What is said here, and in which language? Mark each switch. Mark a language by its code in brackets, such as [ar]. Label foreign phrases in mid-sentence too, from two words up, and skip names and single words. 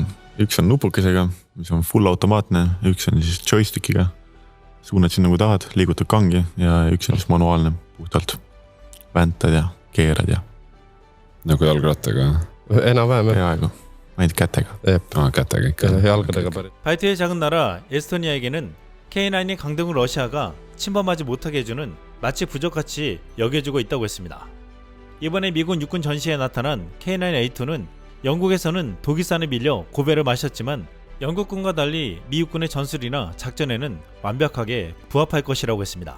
[et] Üks on nupukesega, mis on full automaatne, üks on siis joystickiga. Suunad siin nagu tahad, liigutad kangi ja üks on siis manuaalne puhtalt. Väntad ja keerad ja. Nagu jalgrattaga? enam-vähem. Peaaegu. ainult kätega. kätega ikka. jalgadega päris. [ko] 발트의 작은 나라 에스토니아에게는 K9이 강등을 러시아가 침범하지 못하게 해주는 마치 부적같이 여겨지고 있다고 했습니다. 이번에 미군 육군 전시에 나타난 K9A2는 영국에서는 독일산에 밀려 고배를 마셨지만 영국군과 달리 미 육군의 전술이나 작전에는 완벽하게 부합할 것이라고 했습니다.